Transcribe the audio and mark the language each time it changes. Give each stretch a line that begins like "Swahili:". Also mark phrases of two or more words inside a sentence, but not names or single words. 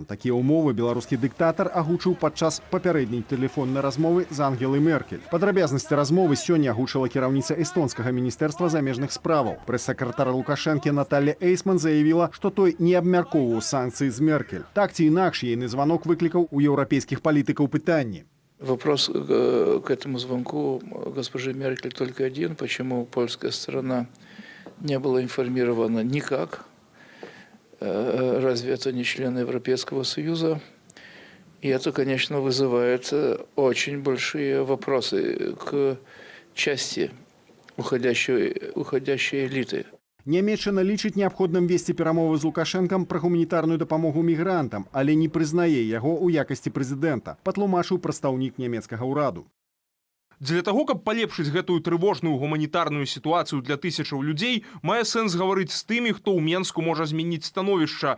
Belarusian: Такія ўмовы беларускі дыктатар агучыў падчас папярэдняй тэлефоннай размовы з Ангелай Меркель. Падрабязнасці размовы сёння агучыла кіраўніца эстонскага міністэрства замежных справаў. Прэс-сакратар Лукашэнкі Наталья Эйсман заявіла, што той не абмяркоўваў санкцыі з Меркель. Так ці інакш ейны званок выклікаў у еўрапейскіх палітыкаў пытанні.
Russian: Вопрос к этому звонку госпожи Меркель только один. Почему польская сторона не была информирована никак? Разве это не члены Европейского Союза? И это, конечно, вызывает очень большие вопросы к части уходящей элиты.
Belarusian: Нямецчына лічыць неабходным весці перамовы з Лукашэнкам пра гуманітарную дапамогу мігрантам, але не прызнае яго ў якасці прэзідэнта, патлумачыў прадстаўнік нямецкага ўраду. Для того, каб палепшыць гэтую трывожную гуманітарную сітуацыю для тысячаў людзей, мае сэнс гаварыць з тымі, хто ў Менску можа змяніць становішча.